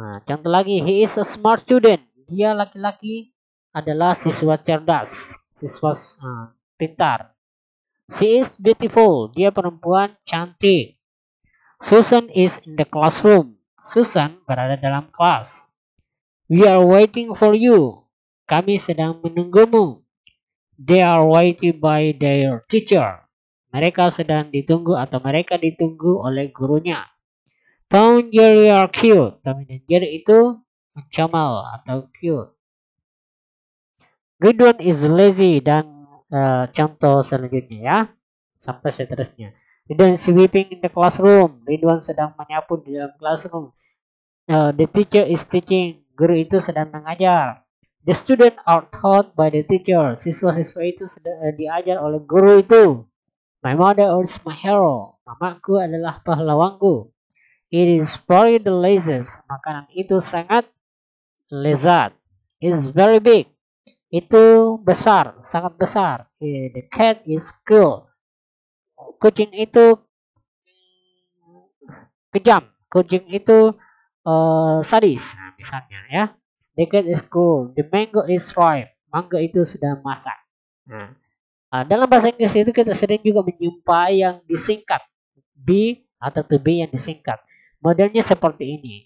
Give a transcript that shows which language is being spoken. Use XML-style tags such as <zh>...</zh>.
<id>Contoh lagi,</id> <en>he is a smart student.</en> <id>Dia laki-laki adalah siswa cerdas, siswa pintar.</id> <en>She is beautiful.</en> <id>Dia perempuan cantik.</id> <en>Susan is in the classroom.</en> <id>Susan berada dalam kelas.</id> <en>We are waiting for you.</en> <id>Kami sedang menunggumu.</id> <en>They are waiting by their teacher.</en> <id>Mereka sedang ditunggu atau mereka ditunggu oleh gurunya.</id> <en>Tom and Jerry are cute.</en> <id>Tom dan Jerry itu comel atau cute.</id> <en>Ridwan is lazy</en> <id>dan contoh selanjutnya ya. Sampai seterusnya.</id> <en>Ridwan is sweeping in the classroom.</en> <id>Ridwan sedang menyapu di dalam classroom.</id> <en>The teacher is teaching.</en> <id>Guru itu sedang mengajar.</id> <en>The student are taught by the teacher.</en> <id>Siswa-siswa itu sedang diajar oleh guru itu.</id> <en>My mother is my hero.</en> <id>Mamaku adalah pahlawanku.</id> <en>It is very delicious.</en> <id>Makanan itu sangat lezat.</id> <en>It is very big.</en> <id>Itu besar, sangat besar.</id> <en>The cat is cool.</en> <id>Kucing itu kejam. Kucing itu sadis. Nah, misalnya ya.</id> <en>The cat is cool. The mango is ripe.</en> <id>Mangga itu sudah masak. Nah, dalam bahasa Inggris itu kita sering juga menjumpai yang disingkat. Be atau to be yang disingkat. Modelnya seperti ini.</id>